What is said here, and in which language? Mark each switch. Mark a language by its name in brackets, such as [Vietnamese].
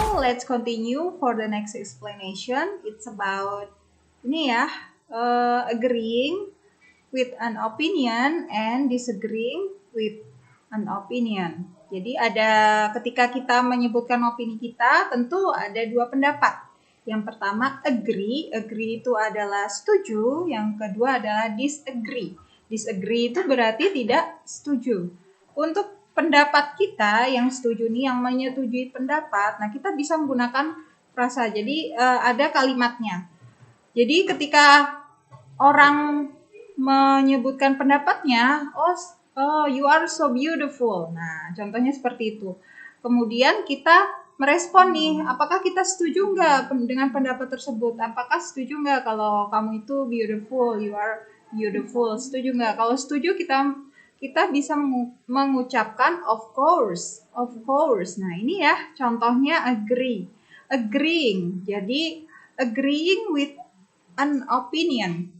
[English] let's continue for the next explanation. It's about [Indonesian] ini ya, [English] agreeing with an opinion and disagreeing with an opinion. [Indonesian] Jadi ketika kita menyebutkan opini kita, tentu ada dua pendapat. Yang pertama agree itu adalah setuju. Yang kedua adalah disagree. Disagree itu berarti tidak setuju. Untuk pendapat kita yang setuju nih, yang menyetujui pendapat, nah kita bisa menggunakan frasa. Jadi ada kalimatnya. Jadi ketika orang menyebutkan pendapatnya, oh [English] you are so beautiful. [Indonesian] Nah contohnya seperti itu. Kemudian kita merespon nih, apakah kita setuju nggak dengan pendapat tersebut? Apakah setuju nggak kalau kamu itu beautiful, [English] you are beautiful? [Indonesian] Setuju nggak? Kalau setuju kita bisa mengucapkan [English] of course. [Indonesian] Nah ini ya contohnya agreeing. Jadi [English] agreeing with an opinion.